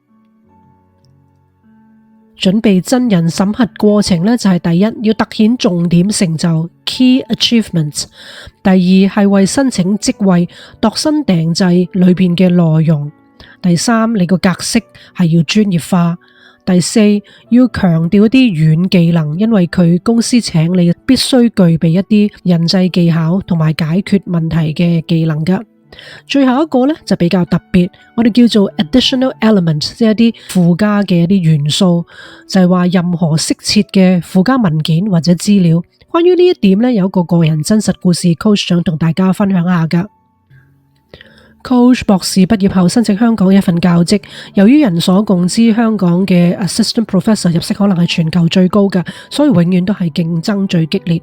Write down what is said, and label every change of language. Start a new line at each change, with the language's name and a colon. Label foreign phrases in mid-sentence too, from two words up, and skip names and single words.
Cantonese: 準備真人審核過程呢，就係第一，要凸顯重點成就
English: Key Achievements；
Cantonese: 第二係為申請職位度身訂製裏邊嘅內容；第三，你個格式係要專業化。第四，要強調一啲軟技能，因為佢公司請你必須具備一啲人際技巧同埋解決問題嘅技能㗎。最後一個呢，就比較特別，我哋叫做
English: additional element，
Cantonese: 即係一啲附加嘅一啲元素，就係話任何適切嘅附加文件或者資料。關於呢一點呢，有一個個人真實故事 coach 想同大家分享下㗎。 Coach 博士畢業後申請香港嘅一份教職，由於人所共知香港嘅
English: Assistant Professor
Cantonese: 入息可能係全球最高嘅，所以永遠都係競爭最激烈。